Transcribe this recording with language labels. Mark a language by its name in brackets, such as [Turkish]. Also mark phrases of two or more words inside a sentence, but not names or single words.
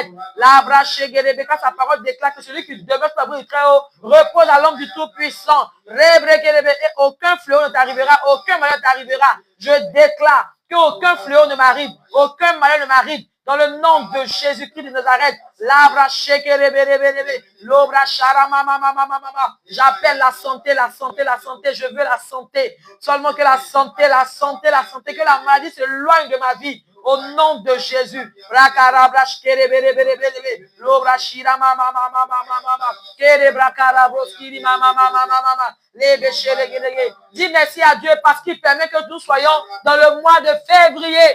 [French] Sa parole déclare que celui qui demeure sur l'abri du Très-Haut repose à l'ombre du Tout-Puissant. Et aucun fléau ne t'arrivera, aucun malheur ne t'arrivera. Je déclare qu'aucun fléau ne m'arrive, aucun malheur ne m'arrive. dans le nom de Jésus-Christ de Nazareth. Labra shekereberebebe, lobra sharamamamamamama. J'appelle la santé, la santé, la santé. Je veux la santé. Seulement que la santé, la santé, la santé, que la maladie s'éloigne de ma vie. Au nom de Jésus. Dis merci à Dieu parce qu'il permet que nous soyons dans le mois de février.